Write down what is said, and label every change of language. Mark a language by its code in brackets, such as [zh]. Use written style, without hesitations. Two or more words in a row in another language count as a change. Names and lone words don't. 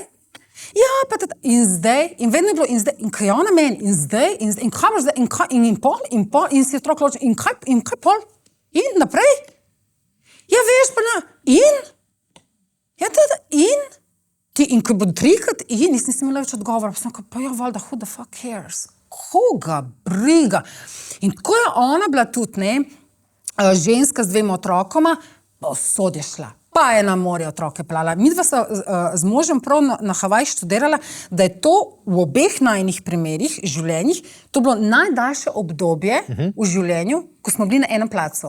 [sl] Ja, pa in zdaj, in vedno je bilo, in zdaj, in kaj ona meni, in zdaj, in kaj boš zdaj, in pol, in si otrok loči, in kaj pol? In naprej? Ja, veš, pa in? Ja, in? In ko bo trikrat, nisem imela več odgovora, pa sem rekla, pa ja, valjda, [en] who the fuck cares? [sl] Koga briga? In tako je ona bila tudi, ne, ženska z 2 otrokoma, povsod je šla. Pa je na morje otroke plala. Midva sta z možem prav na Havaji študirala, da je to v obeh najnih primerih, življenjih, to bilo najdaljše obdobje v življenju, ko smo bili na enem placu.